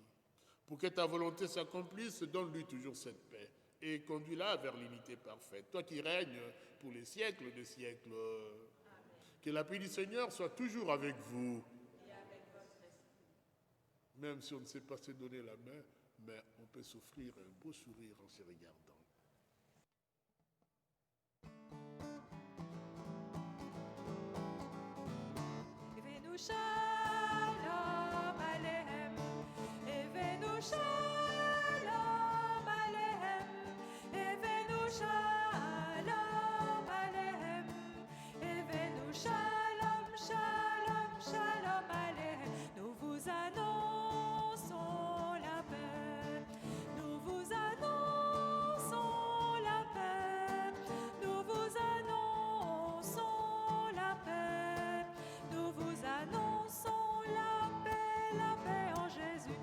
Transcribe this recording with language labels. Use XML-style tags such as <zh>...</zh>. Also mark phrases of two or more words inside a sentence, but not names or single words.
<fr>Pour que ta volonté s'accomplisse, donne-lui toujours cette paix et conduis-la vers l'unité parfaite. Toi qui règnes pour les siècles des siècles. Amen. Que la paix du Seigneur soit toujours avec vous. Et avec votre esprit. Même si on ne sait pas se donner la main, mais on peut s'offrir un beau sourire en se regardant.</fr> <he>שלום עליכם, הבאנו שלום עליכם, הבאנו שלום עליכם, הבאנו שלום, שלום, שלום עליכם.</he> <fr>Nous vous annonçons la paix, nous vous annonçons la paix, nous vous annonçons la paix, nous vous annonçons la paix en Jésus.</fr>